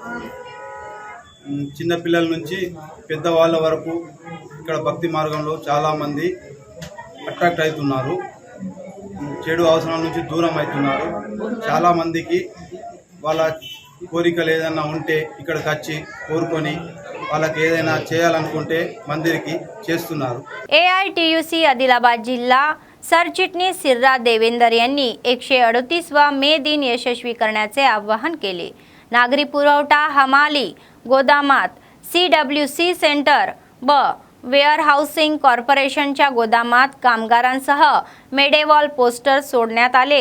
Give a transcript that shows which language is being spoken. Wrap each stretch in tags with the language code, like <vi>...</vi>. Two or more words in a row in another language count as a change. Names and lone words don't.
<te>చిన్నపిల్లల నుంచి పెద్దవాళ్ళ వరకు ఇక్కడ భక్తి మార్గంలో చాలామంది అట్రాక్ట్ అవుతున్నారు. చెడు అవసరాల నుంచి దూరం అవుతున్నారు. చాలామందికి వాళ్ళ కోరికలు ఏదైనా ఉంటే ఇక్కడికి వచ్చి కోరుకొని వాళ్ళకి ఏదైనా చేయాలనుకుంటే మందిరికి చేస్తున్నారు.</te> <mr>AITUC आदिलाबाद जिल्हा सरचिटणीस सिर्रा देवेंदर यांनी 138वा मे दिन यशस्वी करण्याचे आवाहन केले. नागरी पुरवठा हमाली गोदामात CWC सेंटर वेअरहाऊसिंग कॉर्पोरेशनच्या गोदामात कामगारांसह मेडेवॉल पोस्टर सोडण्यात आले.</mr>